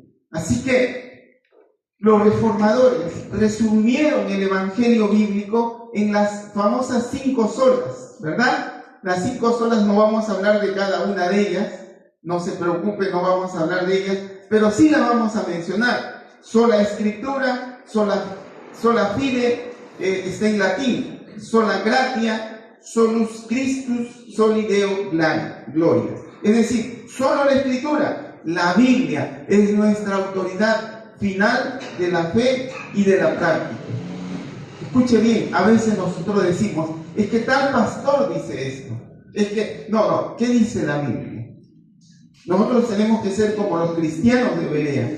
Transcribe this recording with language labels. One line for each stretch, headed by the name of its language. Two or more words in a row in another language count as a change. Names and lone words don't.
Spanish: Así que los reformadores resumieron el evangelio bíblico en las famosas 5 solas, ¿verdad? Las 5 solas, no vamos a hablar de cada una de ellas, no se preocupe, no vamos a hablar de ellas, pero sí la vamos a mencionar. Sola escritura,
Latin: sola fide,
Spanish: está en latín,
Latin: sola gratia, solus Christus soli Deo gloria.
Spanish: Es decir, solo la Escritura, la Biblia, es nuestra autoridad final de la fe y de la práctica. Escuche bien, a veces nosotros decimos, es que tal pastor dice esto. Es que, no, ¿qué dice la Biblia? Nosotros tenemos que ser como los cristianos de Berea.